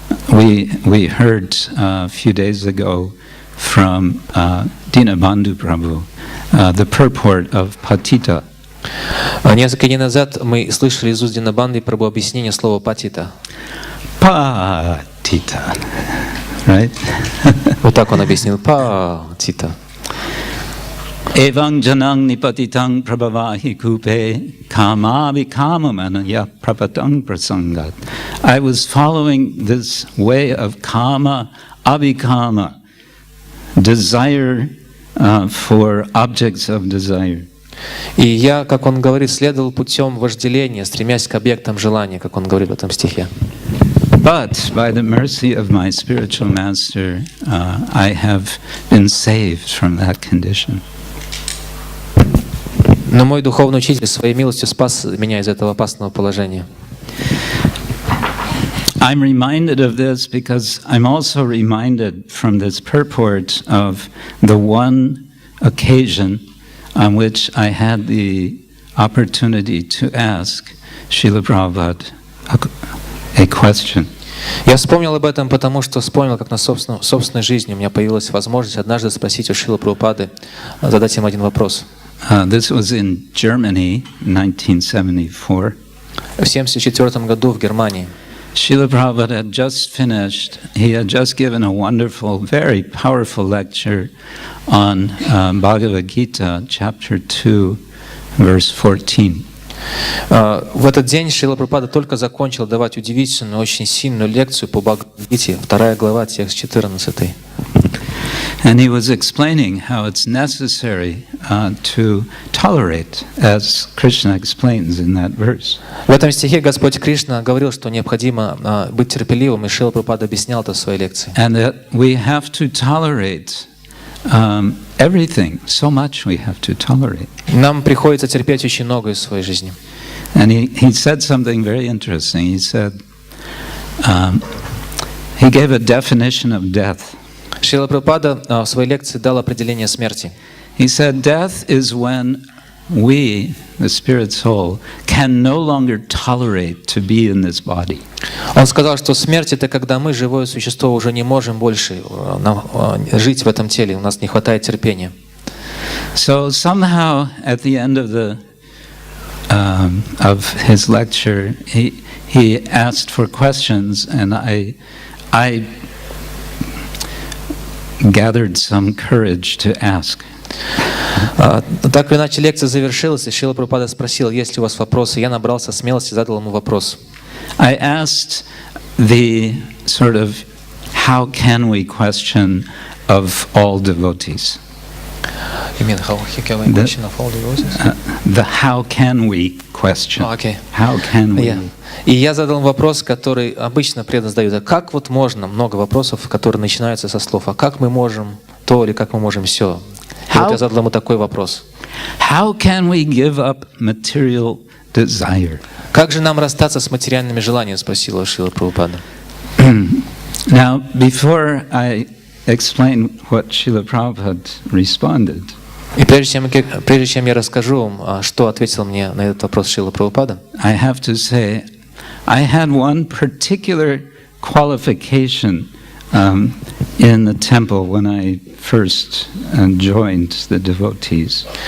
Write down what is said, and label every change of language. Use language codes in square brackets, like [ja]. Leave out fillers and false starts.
[en] We heard a few days ago from Dinabandhu Prabhu the purport of patita. [ru] Несколько дней назад мы слышали из уст Динабанды Прабху объяснение слова патита. [en] Patita, right? [ru] Вот так он объяснил патита. [sa] Evang janang nipatitang prabhavahi kupe kama abhikamanaya prapatang prasangat. [en] I was following this way of kama abhikama, desire for objects of desire. [ru] И я, как он говорит, следовал путем вожделения, стремясь к объектам желания, как он говорит в этом стихе. [en] But by the mercy of my spiritual master, I have been saved from that condition. [ru] Но мой духовный учитель своей милостью спас меня из этого опасного положения. [en] I'm reminded of this because I'm also reminded from this purport of the one occasion on which I had the opportunity to ask Srila Prabhupada a question. [ru] Я вспомнил об этом, потому что вспомнил, как на собственной жизни у меня появилась возможность однажды спросить у Шрилы Прабхупады, задать им один вопрос. [en] This was in Germany, 1974. [ru] В 1974 году в Германии. [en] Srila Prabhupada had just finished, he had just given a wonderful, very powerful lecture on Bhagavad Gita, chapter 2, verse 14. [ru] В этот день Шрила Прабхупада только закончил давать удивительную, очень сильную лекцию по Бхагавад-гите, 2 глава, текст 14. [en] And he was explaining how it's necessary to tolerate, as Krishna explains in that verse. [ru] В этом стихе Господь Кришна говорил, что необходимо быть терпеливым, и Шрила Прабхупада объяснял это в своей лекции. [en] And that we have to tolerate everything, so much we have to tolerate. [ru] Нам приходится терпеть очень многое в своей жизни. [en] And he said something very interesting. He said, he gave a definition of death. [ru] Шрила Прабхупада в своей лекции дал определение смерти. [en] He said, death is when we, the spirit soul, can no longer tolerate to be in this body. [ru] Он сказал, что смерть — это когда мы, живое существо, уже не можем больше жить в этом теле, у нас не хватает терпения. [en] So somehow, at the end of his lecture, he asked for questions, and I gathered some courage to ask. [ru] Так или иначе, лекция завершилась, и Шрила Прабхупада спросил, есть ли у вас вопросы. Я набрался смелости и задал ему вопрос. [en] I asked the sort of how can we question of all devotees. You mean how can we question of all devotees? The how can we question. Okay. How can we? Yeah. [ru] И я задал вопрос, который обычно преданно задают. А как вот можно, много вопросов, которые начинаются со слов, а как мы можем то или как мы можем все? И вот я задал ему такой вопрос. [en] How can we give up material desire? [ru] Как же нам расстаться с материальными желаниями, спросила Шрила Прабхупада. [en] Now, before I explain what Srila Prabhupada responded, [ru] И прежде чем я расскажу вам, что ответил мне на этот вопрос Шрила Прабхупада, [en] I have to say, I had one particular qualification in the temple when I first joined the devotees.